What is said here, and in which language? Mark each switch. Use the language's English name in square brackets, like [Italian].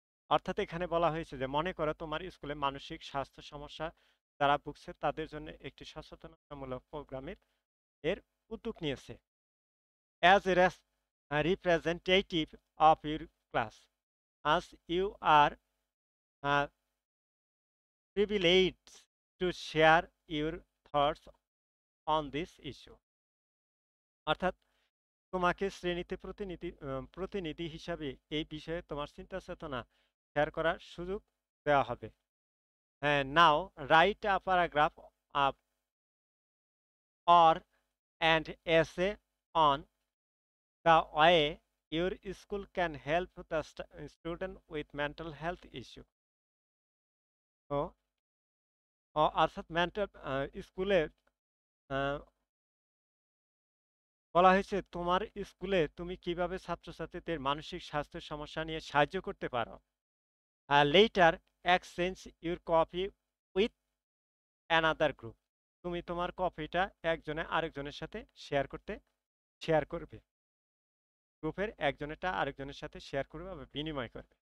[Bangla] অর্থাৎ এখানে বলা হয়েছে যে মনে করো তোমার স্কুলে মানসিক স্বাস্থ্য সমস্যা যারা ভুগছে তাদের জন্য একটি সচেতনতামূলক প্রোগ্রামের এর উদ্যোগ নিয়েছে। [English] As a representative of your class, as you are privileged to share your thoughts on this issue। [Bangla] অর্থাৎ তোমাকে শ্রেণীতে প্রতিনিধি হিসাবে এই বিষয়ে তোমার চিন্তা চেতনা শেয়ার করার সুযোগ দেওয়া হবে। [English] Now write a paragraph or an essay on the way your school can help the student with mental health issue। [Bangla] তো অর্থাৎ মেন্টাল স্কুলে বলা হয়েছে তোমার স্কুলে তুমি কিভাবে ছাত্রছাত্রীদের মানসিক স্বাস্থ্যের সমস্যা নিয়ে সাহায্য করতে পারো। [English] later exchange your copy with another group, [Bangla] তুমি তোমার কপিটা একজনে আরেকজনের সাথে শেয়ার করবে, গ্রুপের একজনেরটা আরেকজনের সাথে শেয়ার করবে বা বিনিময় করবে।